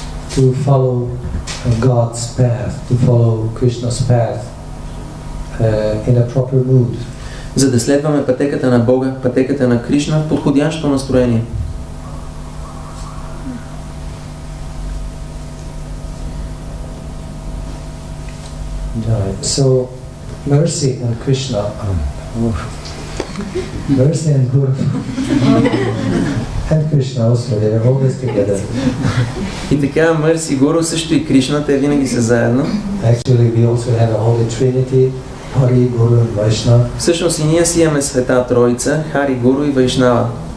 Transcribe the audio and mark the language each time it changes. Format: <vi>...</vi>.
<en>to follow God's path, to follow Krishna's path in a proper mood.</en> <bg>за да следваме пътеката на Бога, пътеката на Кришна в подходящо настроение.</bg> <en>Right. So, mercy and Krishna, mercy and Guru, and Krishna also, they are always together.</en> <bg>И така, Мърси Гуру също и Кришна, те винаги са заедно.</bg> <en>Actually, we also have a Holy Trinity, Hari, Guru and Vaishnava.</en> <bg>Всъщност и ние си имаме Света Троица, Хари, Гуру и Вайшнава.</bg>